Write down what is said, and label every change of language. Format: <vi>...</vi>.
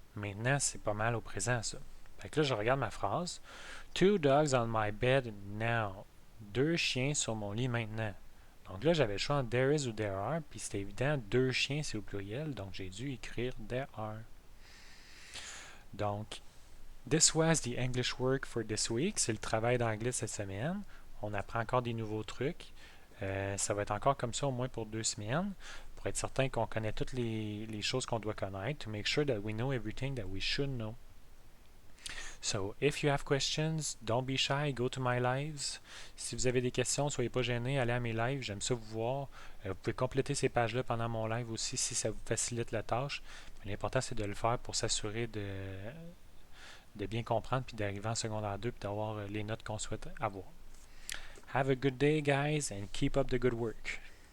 <fr>Maintenant, c'est pas mal au présent, ça. Fait que là, je regarde ma phrase.</fr> <en>Two dogs on my bed now.</en> <fr>Deux chiens sur mon lit maintenant. Donc là, j'avais le choix entre there is ou there are, puis c'était évident, deux chiens, c'est au pluriel, donc j'ai dû écrire there are.</fr> <en>Donc, this was the English work for this week.</en> <fr>C'est le travail d'anglais cette semaine. On apprend encore des nouveaux trucs. Ça va être encore comme ça au moins pour 2 semaines, pour être certain qu'on connaît toutes les choses qu'on doit connaître,</fr> <en>to make sure that we know everything that we should know. So, if you have questions, don't be shy, go to my lives.</en> <fr>Si vous avez des questions, soyez pas gênés, allez à mes lives, j'aime ça vous voir. Vous pouvez compléter ces pages-là pendant mon live aussi si ça vous facilite la tâche. Mais l'important, c'est de le faire pour s'assurer de bien comprendre puis d'arriver en secondaire 2 puis d'avoir les notes qu'on souhaite avoir.</fr> <en>Have a good day, guys, and keep up the good work.</en>